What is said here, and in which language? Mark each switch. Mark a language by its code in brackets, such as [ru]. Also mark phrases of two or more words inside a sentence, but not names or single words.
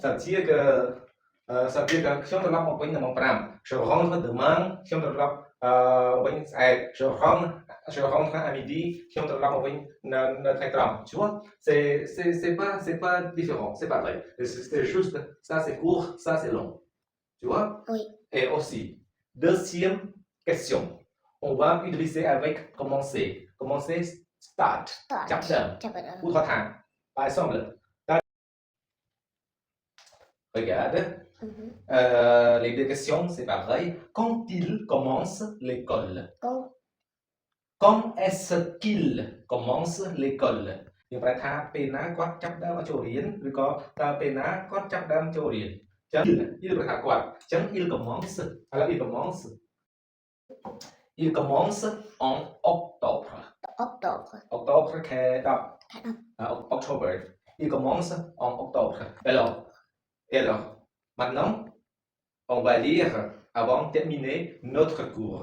[fr] Ça veut dire que si on te l'a envoyé dans mon programme, je rentre demain, si on te l'a envoyé, je rentre à midi, si on te l'a envoyé dans notre écran. Tu vois? C'est pas différent, c'est pareil. C'est juste, ça c'est court, ça c'est long. Tu vois? Oui. Et aussi, deuxième question, on va utiliser avec commencer. Commencer, start. Start. Chapter. Chapter. Ou trois temps. Par exemple, regarde, les deux questions, c'est pareil. Quand il commence l'école? Quand est-ce qu'il commence l'école? [km] យើងប្រែថាពេលណាគាត់ចាប់ផ្ដើមឲ្យចូលរៀនឬក៏តើពេលណាគាត់ចាប់ផ្ដើមចូលរៀនអញ្ចឹង il ប្រែថាគាត់អញ្ចឹង [fr] il commence [km] ឥឡូវ [fr] il commence en octobre. Octobre. [km] Octobre ខែ10 ខែ10 [fr] October. Il commence en octobre. Alors, maintenant, on va lire avant de terminer notre cours.